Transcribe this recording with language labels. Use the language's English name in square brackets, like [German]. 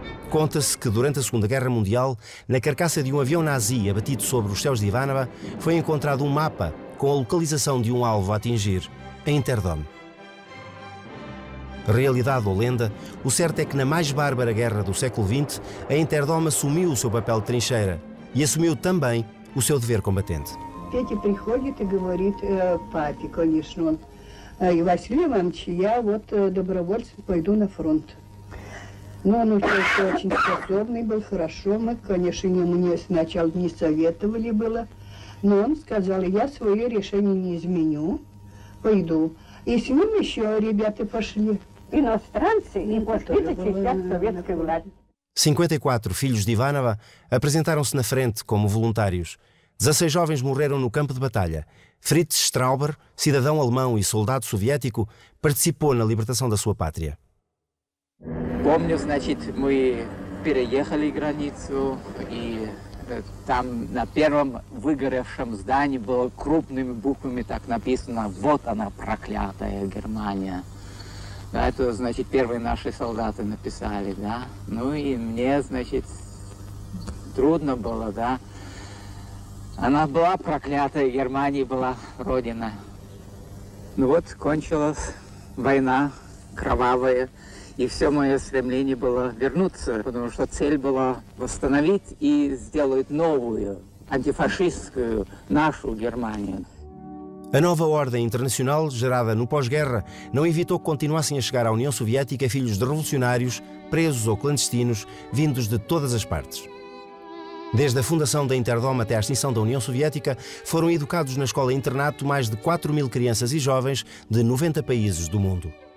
[Portuguese] Conta-se que durante a Segunda Guerra Mundial, na carcaça de um avião nazi abatido sobre os céus de Ivanovo, foi encontrado um mapa com a localização de um alvo a atingir, a Interdom. Realidade ou lenda, o certo é que na mais bárbara guerra do século XX, a Interdom assumiu o seu papel de trincheira e assumiu também o seu dever combatente. [Russian] Петя приходит и говорит папе, конечно, он, Василий Иванович, я вот добровольцем пойду на фронт. Но он очень способный был, хорошо, мы, конечно, мне сначала не советовали было, но он сказал, я свое решение не изменю, пойду. И с ним еще ребята пошли. Иностранцы и подпиты сейчас советской власти. [Portuguese] 54 filhos de Ivanovo apresentaram-se na frente como voluntários. 16 jovens morreram no campo de batalha. Fritz Strauber, cidadão alemão e soldado soviético, participou na libertação da sua pátria. [Russian] Помню, значит, мы переехали границу, и там на первом выгоревшем здании было крупными буквами так написано: «Вот она, проклятая Германия». Да, это, значит, первые наши солдаты написали, да. Ну и мне, значит, трудно было, да. Она была проклятая, Германия была родина. Ну вот, кончилась война кровавая, и все мое стремление было вернуться, потому что цель была восстановить и сделать новую, антифашистскую, нашу Германию. [Portuguese] A nova ordem internacional, gerada no pós-guerra, não evitou que continuassem a chegar à União Soviética filhos de revolucionários, presos ou clandestinos, vindos de todas as partes. Desde a fundação da Interdom até a extinção da União Soviética, foram educados na escola-internato mais de 4.000 crianças e jovens de 90 países do mundo.